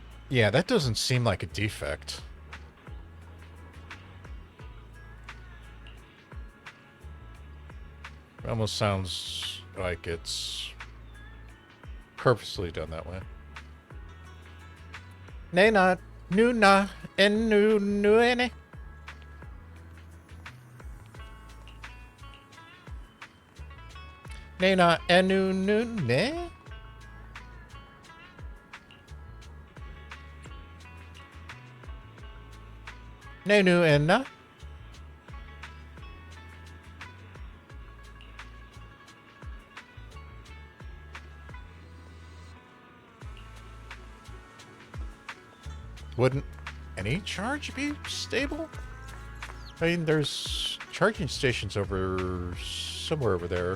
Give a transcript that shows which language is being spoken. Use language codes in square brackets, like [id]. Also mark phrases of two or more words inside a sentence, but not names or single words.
[en] Yeah, that doesn't seem like a defect. It almost sounds like it's purposely done that way. Nena, nuna, en nu nuene. Nena, enu nu ne. Nenu enna. Wouldn't any charge be stable? I mean, there's charging stations over somewhere over there.